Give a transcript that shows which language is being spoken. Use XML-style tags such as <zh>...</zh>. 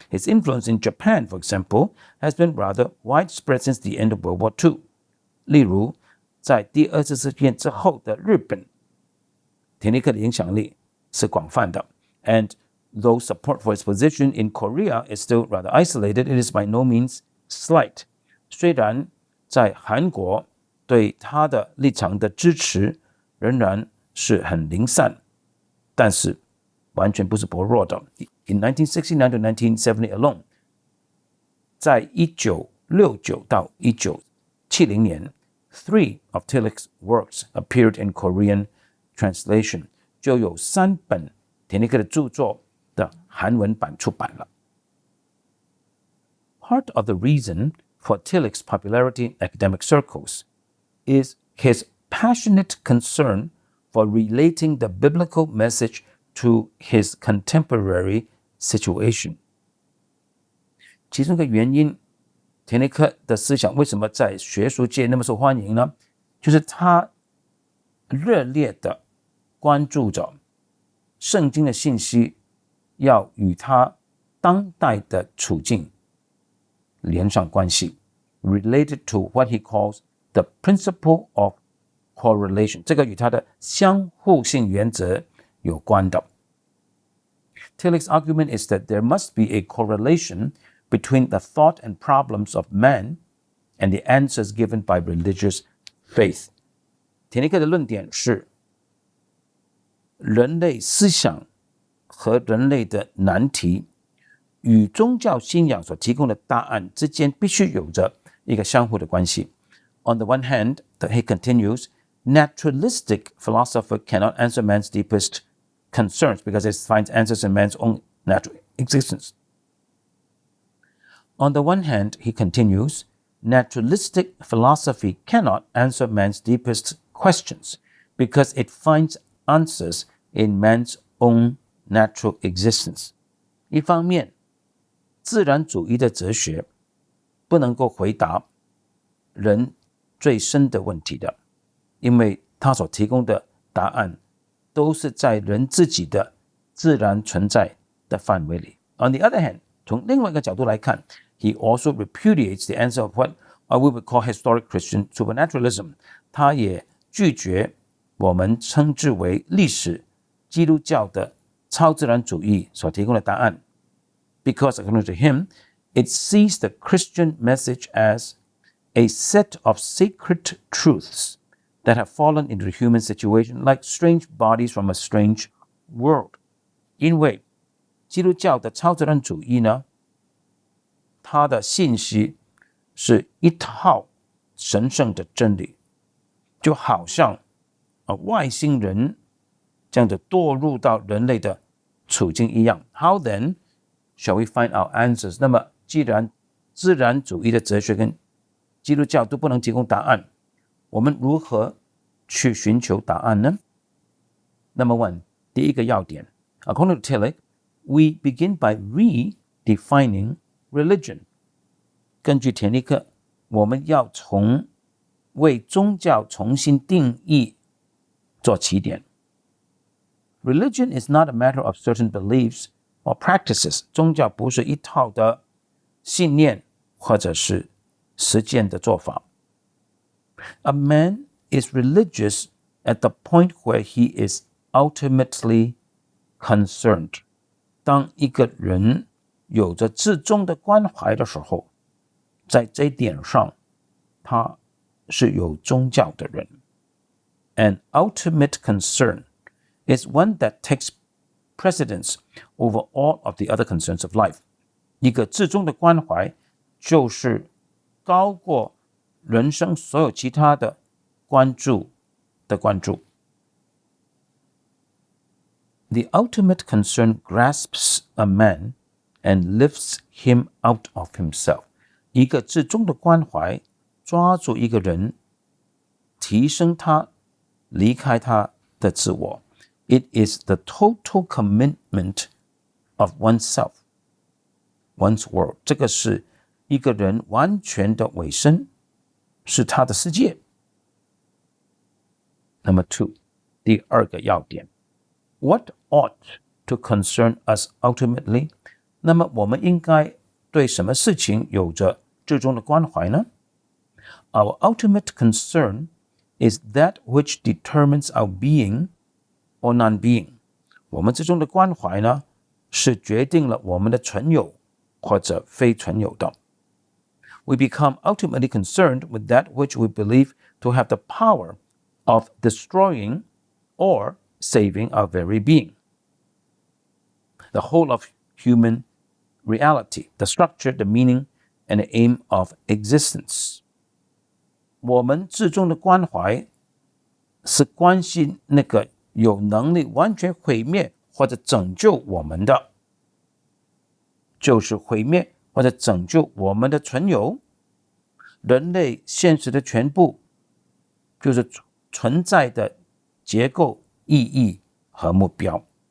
<en>His influence in Japan, for example, has been rather widespread since the end of World War II.</en> <zh>例如，在第二次世界大战之后的日本，田尼克的影响力是广泛的。</zh> <en>And though support for his position in Korea is still rather isolated, it is by no means slight.</en> <zh>虽然在韩国对他的立场的支持仍然是很零散，但是完全不是薄弱的。</zh> <en>In 1969 to 1970 alone,</en> <zh>在1969到1970年</zh> <en>3 of Tillich's works appeared in Korean translation.</en> <zh>就有3本田尼克的著作的韩文版出版了。</zh> <en>Part of the reason for Tillich's popularity in academic circles is his passionate concern for relating the biblical message to his contemporary situation.</en> <zh>其中一个原因，田尼克的思想为什么在学术界那么受欢迎呢？就是他热烈的关注着圣经的信息要与他当代的处境连上关系</zh> <en>related to what he calls the principle of correlation.</en> <zh>这个与他的相互性原则有关的。</zh> <en>Tillich's argument is that there must be a correlation between the thought and problems of man and the answers given by religious faith.</en> <zh>田尼克的论点是，人类思想和人类的难题与宗教信仰所提供的答案之间必须有着一个相互的关系。</zh> <en>On the one hand, he continues, naturalistic philosophy cannot answer man's deepest concerns because it finds answers in man's own natural existence. On the one hand, he continues, naturalistic philosophy cannot answer man's deepest questions because it finds answers in man's own natural existence.</en> <zh>一方面，自然主义的哲学不能够回答人最深的问题的，因为他所提供的答案都是在人自己的自然存在的范围里。</zh> <en>On the other hand,</en> <zh>从另外一个角度来看，</zh> <en>he also repudiates the answer of what we would call historic Christian supernaturalism.</en> <zh>他也拒绝我们称之为历史基督教的超自然主义所提供的答案。</zh> <en>Because according to him, it sees the Christian message as a set of sacred truths that have fallen into the human situation like strange bodies from a strange world.</en> <zh>因为基督教的超自然主义呢，它的信息是一套神圣的真理，就好像外星人这样的堕入到人类的处境一样。</zh> <en>How then shall we find our answers?</en> <zh>那么既然自然主义的哲学跟基督教都不能提供答案，我们如何去寻求答案呢？</zh> <en>Number one,</en> <zh>第一个要点</zh> <en>According to Tillich, we begin by redefining religion.</en> <zh>根据田尼克，我们要从为宗教重新定义做起点。</zh> <en>Religion is not a matter of certain beliefs or practices.</en> <zh>宗教不是一套的信念或者是实践的做法。</zh> <en>A man is religious at the point where he is ultimately concerned.</en> <zh>当一个人有着至终的关怀的时候，在这一点上，他是有宗教的人。</zh> <en>An ultimate concern is one that takes precedence over all of the other concerns of life.</en> <zh>一个至终的关怀就是高过人生所有其他的关注的关注。</zh> <en>The ultimate concern grasps a man and lifts him out of himself.</en> <zh>一个至终的关怀抓住一个人，提升他，离开他的自我。</zh> <en>It is the total commitment of oneself, one's world.</en> <zh>这个是一个人完全的委身，是他的世界。</zh> <en>Number 2，</en> <zh>第二个要点</zh> <en>What ought to concern us ultimately?</en> <zh>那么我们应该对什么事情有着至终的关怀呢？</zh> <en>Our ultimate concern is that which determines our being or non-being.</en> <zh>我们至终的关怀呢，是决定了我们的存有或者非存有的。</zh> <en>We become ultimately concerned with that which we believe to have the power of destroying or saving our very being. The whole of human reality, the structure, the meaning, and the aim of existence.</en> <zh>我们至终的关怀是关心那个有能力完全毁灭或者拯救我们的，就是毁灭或者拯救我们的存有。人类现实的全部就是存在的结构、意义和目标。</zh>